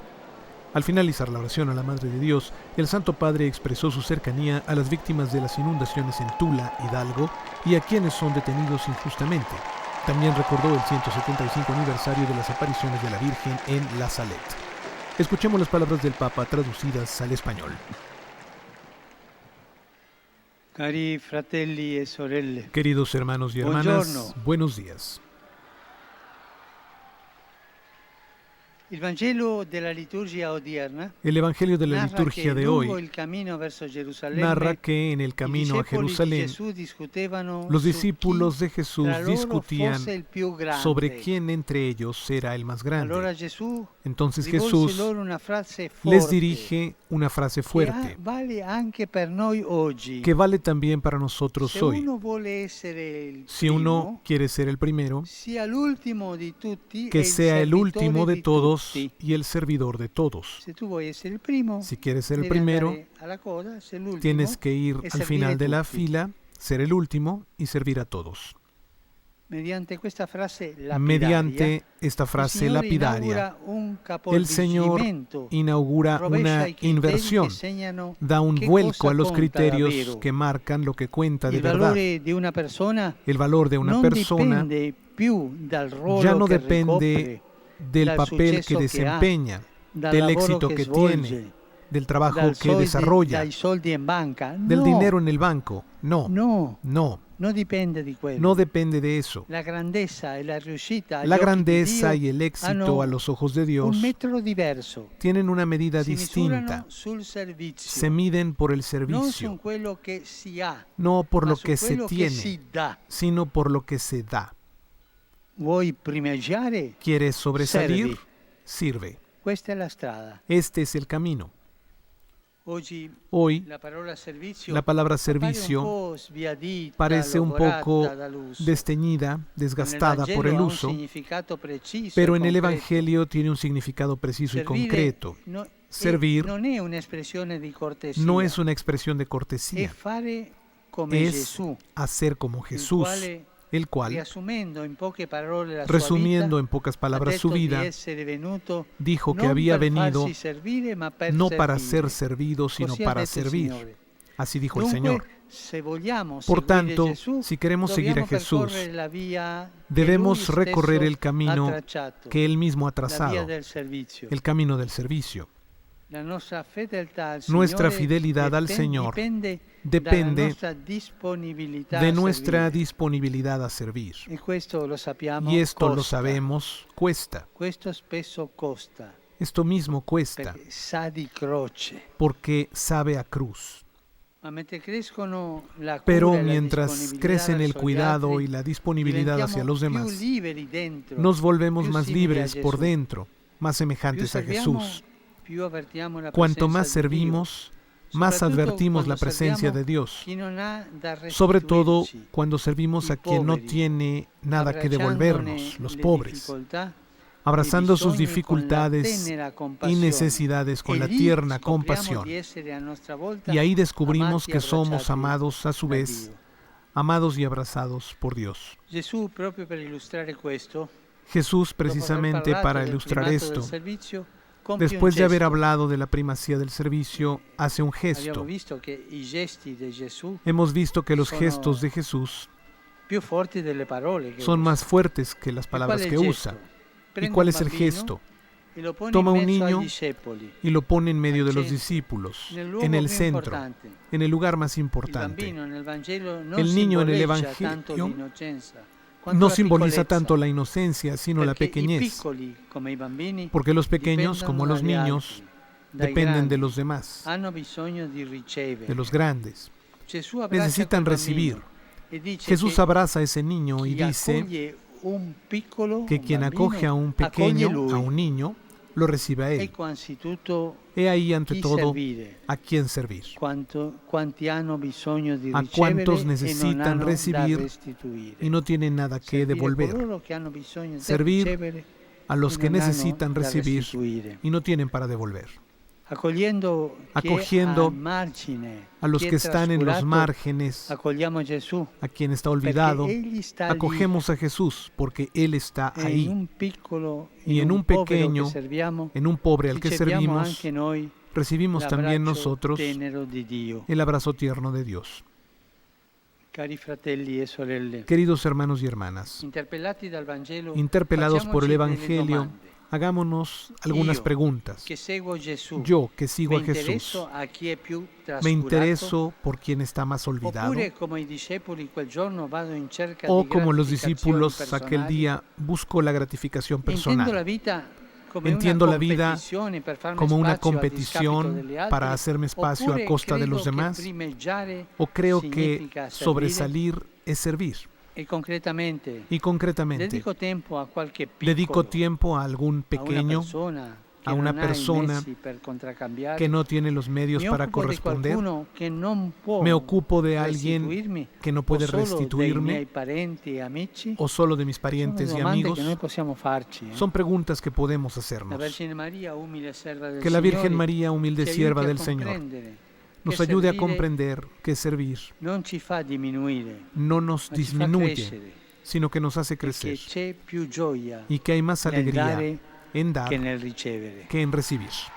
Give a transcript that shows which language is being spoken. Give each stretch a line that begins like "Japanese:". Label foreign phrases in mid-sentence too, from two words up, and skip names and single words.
Spanish: Al finalizar la oración a la Madre de Dios, el Santo Padre expresó su cercanía a las víctimas de las inundaciones en Tula, Hidalgo, y a quienes son detenidos injustamente. También recordó el 175 aniversario de las apariciones de la Virgen en La Salette. Escuchemos las palabras del Papa traducidas al español.
Italian: Cari fratelli e sorelle,
Spanish: Queridos hermanos y hermanas,
Italian: Buongiorno.
Spanish: buenos días.
Italian: il Vangelo della liturgia odierna
Spanish: El Evangelio de la
Italian: narra
Spanish: liturgia
Italian: che
Spanish: de
Italian: lungo
Spanish: hoy
Italian: il cammino verso Gerusalemme
Spanish: narra que en el
Italian: i
Spanish: camino a
Italian: discepoli di
Spanish: Jerusalén,
Italian: Gesù discutevano
Spanish: los
Italian: su
Spanish: discípulos
Italian: chi
Spanish: de Jesús
Italian: tra loro
Spanish: discutían
Italian: fosse il più grande.
Spanish: sobre quién entre ellos era el más
Italian: Allora
Spanish: grande.
Italian: Gesù
Spanish: Entonces
Italian: rivolse
Spanish: Jesús
Italian: loro una frase
Spanish: les
Italian: forte
Spanish: dirige una frase
Italian: che
Spanish: fuerte,
Italian: vale anche per noi oggi.
Spanish: que vale también para nosotros
Italian: Se
Spanish: hoy.
Italian: uno vuole essere il
Spanish: Si uno quiere ser el primero,
Italian: sia l'ultimo di tutti
Spanish: que
Italian: e il
Spanish: sea el
Italian: servitore
Spanish: último de
Italian: di
Spanish: todos
Italian: tutti.
Spanish: y el servidor de todos.
Italian: Se tu vuoi essere il primo,
Spanish: Si quieres ser el
Italian: devi
Spanish: primero,
Italian: andare alla coda, sei l'ultimo,
Spanish: tienes que ir
Italian: e
Spanish: al
Italian: servire
Spanish: final de la
Italian: tutti.
Spanish: fila, ser el último y servir a todos.
Italian: Mediante questa frase lapidaria,
Spanish: Mediante esta
Italian: il
Spanish: frase
Italian: Signore
Spanish: lapidaria,
Italian: inaugura un
Spanish: el Señor
Italian: capovolgimento,
Spanish: inaugura
Italian: rovescia
Spanish: una
Italian: i criteri
Spanish: inversión,
Italian: che segnano
Spanish: da un
Italian: che
Spanish: vuelco
Italian: cosa
Spanish: a los
Italian: conta
Spanish: criterios
Italian: davvero.
Spanish: que marcan lo que cuenta de
Italian: Il
Spanish: verdad.
Italian: valore di una persona
Spanish: El valor de una
Italian: non
Spanish: persona
Italian: dipende più dal ruolo
Spanish: ya no
Italian: che
Spanish: depende
Italian: ricopre,
Spanish: del
Italian: dal
Spanish: papel que
Italian: successo che ha,
Spanish: desempeña,
Italian: dal
Spanish: del
Italian: lavoro
Spanish: éxito
Italian: che
Spanish: que
Italian: svolge,
Spanish: tiene, del trabajo
Italian: dal
Spanish: que desarrolla,
Italian: dai soldi in banca.
Spanish: del
Italian: No,
Spanish: dinero en el banco. No,
Italian: no,
Spanish: no,
Italian: non dipende di quello.
Spanish: no depende de eso.
Italian: La grandezza e la riuscita agli
Spanish: La
Italian: occhi di
Spanish: grandeza
Italian: Dio
Spanish: y el éxito
Italian: hanno
Spanish: a los ojos de Dios
Italian: un metro diverso.
Spanish: tienen una medida
Italian: Si
Spanish: distinta.
Italian: misurano sul servizio,
Spanish: Se miden por el
Italian: non su
Spanish: servicio,
Italian: quello che si ha,
Spanish: no por
Italian: ma
Spanish: lo
Italian: su
Spanish: que se
Italian: quello che si
Spanish: tiene,
Italian: dà.
Spanish: sino por lo que se da.
Italian: Vuoi primeggiare?
Spanish: ¿Quieres sobresalir?
Italian: Servi.
Spanish: Sirve.
Italian: Questa è la strada.
Spanish: Este es el camino.
Italian: Oggi
Spanish: Hoy,
Italian: la parola servizio
Spanish: la palabra
Italian: appare un
Spanish: servicio
Italian: po' sbiadita,
Spanish: parece un
Italian: logorata
Spanish: poco
Italian: dall'uso.
Spanish: desteñida, desgastada
Italian: Nel
Spanish: por el
Italian: Vangelo ha un
Spanish: uso,
Italian: significato preciso
Spanish: pero
Italian: e
Spanish: en el
Italian: concreto.
Spanish: Evangelio tiene un significado preciso y
Italian: Servire
Spanish: concreto. Servir
Italian: non è un'espressione di cortesia,
Spanish: no es una expresión de
Italian: è
Spanish: cortesía,
Italian: fare come
Spanish: es
Italian: Gesù,
Spanish: hacer como
Italian: il
Spanish: Jesús,
Italian: quale,
Spanish: el cual,
Italian: riassumendo in poche parole la sua
Spanish: resumiendo
Italian: vita,
Spanish: en pocas
Italian: ha
Spanish: palabras
Italian: detto
Spanish: su vida,
Italian: di essere venuto
Spanish: dijo que
Italian: non
Spanish: había
Italian: per
Spanish: venido
Italian: farsi servire, ma per
Spanish: no para
Italian: servire.
Spanish: ser servido, sino
Italian: Così ha
Spanish: para
Italian: detto il
Spanish: servir.
Italian: Signore.
Spanish: Así dijo el
Italian: Dunque,
Spanish: Señor.
Italian: se vogliamo
Spanish: Por
Italian: seguire
Spanish: tanto,
Italian: Gesù,
Spanish: si queremos seguir a
Italian: dobbiamo
Spanish: Jesús,
Italian: percorrere la via che
Spanish: debemos
Italian: lui stesso
Spanish: recorrer el
Italian: ha
Spanish: camino
Italian: tracciato,
Spanish: que Él mismo ha
Italian: la via
Spanish: trazado,
Italian: del servizio.
Spanish: el camino del servicio.
Italian: La nostra fedeltà al
Spanish: Nuestra
Italian: Signore
Spanish: fidelidad al Señor depende
Italian: dalla nostra disponibilità
Spanish: de
Italian: a
Spanish: nuestra
Italian: servire.
Spanish: disponibilidad a servir.
Italian: E questo lo sappiamo,
Spanish: Y esto lo
Italian: costa.
Spanish: sabemos, cuesta.
Italian: Questo spesso costa,
Spanish: Esto mismo cuesta,
Italian: perché sa di croce.
Spanish: porque sabe a cruz.
Italian: Ma mentre crescono la
Spanish: Pero
Italian: cura e la
Spanish: mientras
Italian: disponibilità
Spanish: crecen el
Italian: verso gli
Spanish: cuidado
Italian: altri,
Spanish: y la disponibilidad hacia los
Italian: diventiamo
Spanish: demás,
Italian: più liberi dentro,
Spanish: nos volvemos
Italian: più
Spanish: más
Italian: simili a
Spanish: libres por
Italian: Gesù.
Spanish: dentro, más
Italian: Più
Spanish: semejantes a
Italian: serviamo,
Spanish: Jesús.
Italian: più avvertiamo la
Spanish: Cuanto
Italian: presenza
Spanish: más
Italian: di
Spanish: servimos,
Italian: Dio.
Spanish: más
Italian: Soprattutto
Spanish: advertimos la
Italian: quando
Spanish: presencia de
Italian: serviamo
Spanish: Dios.
Italian: chi non ha da
Spanish: Sobre todo
Italian: restituirci,
Spanish: cuando servimos
Italian: i
Spanish: a quien no
Italian: poveri,
Spanish: tiene nada que
Italian: abbracciandone
Spanish: devolvernos, los
Italian: le
Spanish: pobres,
Italian: difficoltà,
Spanish: abrazando
Italian: i
Spanish: sus
Italian: bisogni
Spanish: dificultades
Italian: con la tenera
Spanish: y
Italian: compassione.
Spanish: necesidades con
Italian: E
Spanish: la
Italian: lì
Spanish: tierna
Italian: scopriamo
Spanish: compasión.
Italian: di essere a nostra volta
Spanish: Y ahí descubrimos
Italian: amati e
Spanish: que somos
Italian: abbracciati
Spanish: amados a su
Italian: da
Spanish: vez,
Italian: Dio.
Spanish: amados y abrazados por Dios.
Italian: Gesù, proprio per illustrare questo,
Spanish: Jesús,
Italian: dopo aver
Spanish: precisamente
Italian: parlato
Spanish: para
Italian: del
Spanish: ilustrar
Italian: primato del
Spanish: esto,
Italian: servizio, compie un
Spanish: después de haber
Italian: gesto.
Spanish: hablado de la primacía del servicio, hace un
Italian: Abbiamo
Spanish: gesto.
Italian: visto che i gesti di Gesù
Spanish: Hemos visto que los
Italian: Sono
Spanish: gestos de Jesús
Italian: più forti delle parole che
Spanish: son
Italian: usa.
Spanish: más fuertes que las
Italian: E
Spanish: palabras
Italian: qual è
Spanish: que
Italian: il
Spanish: usa.
Italian: gesto?
Spanish: ¿Y
Italian: Prende
Spanish: cuál
Italian: un
Spanish: es el
Italian: bambino
Spanish: gesto?
Italian: e lo pone
Spanish: Toma
Italian: in
Spanish: un
Italian: mezzo
Spanish: niño
Italian: ai discepoli,
Spanish: Y lo pone en medio de los
Italian: centro,
Spanish: discípulos,
Italian: nel luogo
Spanish: en el
Italian: più
Spanish: centro,
Italian: importante.
Spanish: en el lugar más
Italian: Il
Spanish: importante.
Italian: bambino nel Vangelo non
Spanish: El niño en el
Italian: simboleggia tanto
Spanish: Evangelio
Italian: l'innocenza quanto
Spanish: No
Italian: la
Spanish: simboliza
Italian: piccolezza,
Spanish: tanto la inocencia, sino la
Italian: perché i
Spanish: pequeñez,
Italian: piccoli, come i bambini,
Spanish: porque los pequeños, como los
Italian: dipendono dagli
Spanish: niños,
Italian: altri, dai
Spanish: dependen
Italian: grandi,
Spanish: de los demás,
Italian: hanno bisogno di ricevere.
Spanish: de los grandes.
Italian: Gesù abbraccia
Spanish: Necesitan
Italian: quel
Spanish: recibir.
Italian: bambino e dice
Spanish: Jesús
Italian: che
Spanish: abraza a ese niño y
Italian: chi
Spanish: dice
Italian: accoglie un piccolo,
Spanish: que
Italian: un
Spanish: quien
Italian: bambino,
Spanish: acoge a un
Italian: accoglie
Spanish: pequeño,
Italian: lui.
Spanish: a un niño, lo recibe a Él.
Italian: Ecco anzitutto
Spanish: He ahí ante
Italian: chi
Spanish: todo
Italian: servire,
Spanish: a quién servir,
Italian: quanti hanno bisogno di
Spanish: a
Italian: ricevere
Spanish: cuántos
Italian: e non
Spanish: necesitan
Italian: hanno da
Spanish: recibir
Italian: restituire.
Spanish: y no tienen nada que
Italian: Servire
Spanish: devolver,
Italian: coloro che hanno bisogno di
Spanish: Servir
Italian: ricevere
Spanish: a los
Italian: e
Spanish: que
Italian: non hanno
Spanish: necesitan
Italian: da
Spanish: recibir
Italian: restituire.
Spanish: y no tienen para devolver,
Italian: Acogliendo
Spanish: Acogiendo
Italian: chi è al margine,
Spanish: a los
Italian: chi è
Spanish: que están en los
Italian: trascurato,
Spanish: márgenes,
Italian: accogliamo Gesù,
Spanish: a quien está olvidado.
Italian: perché egli sta
Spanish: Acogemos a Jesús porque Él está
Italian: lì, e in
Spanish: ahí,
Italian: un piccolo,
Spanish: y en
Italian: in
Spanish: un
Italian: un povero
Spanish: pequeño,
Italian: che serviamo,
Spanish: en un pobre al que
Italian: riceviamo
Spanish: servimos,
Italian: anche noi
Spanish: recibimos también
Italian: l'abbraccio
Spanish: nosotros
Italian: tenero di Dio.
Spanish: el abrazo tierno de Dios.
Italian: Cari fratelli e sorelle,
Spanish: Queridos hermanos y hermanas,
Italian: interpellati dal Vangelo,
Spanish: interpelados por el
Italian: facciamoci delle
Spanish: Evangelio,
Italian: domande.
Spanish: hagámonos algunas
Italian: Io,
Spanish: preguntas.
Italian: che seguo Gesù,
Spanish: Yo, que sigo
Italian: me
Spanish: a Jesús,
Italian: interesso a chi è più
Spanish: ¿me
Italian: trascurato,
Spanish: intereso por quien está más olvidado?
Italian: oppure come i discepoli quel giorno vado in cerca
Spanish: ¿O
Italian: di
Spanish: como los
Italian: gratificazioni
Spanish: discípulos aquel
Italian: personali?
Spanish: día busco la gratificación
Italian: Entiendo la
Spanish: personal?
Italian: vita come
Spanish: Entiendo
Italian: una
Spanish: la vida
Italian: competizione per farmi
Spanish: como una
Italian: spazio a discapito
Spanish: competición
Italian: degli altri,
Spanish: para hacerme espacio a
Italian: oppure
Spanish: costa de
Italian: credo
Spanish: los
Italian: che
Spanish: demás?
Italian: primeggiare
Spanish: ¿O creo que
Italian: significa servire?
Spanish: sobresalir es servir?
Italian: E concretamente
Spanish: Y concretamente,
Italian: dedico tempo a qualche piccolo,
Spanish: dedico tiempo a algún pequeño,
Italian: a una persona
Spanish: que no tiene los medios para corresponder. Me ocupo de alguien que no puede restituirme, o solo de mis parientes y amigos. Son preguntas que podemos hacernos. Que la Virgen María, humilde sierva del Señor, nos ayude a comprender que servir no nos disminuye, sino que nos hace crecer, y que hay más alegría en dar que en recibir.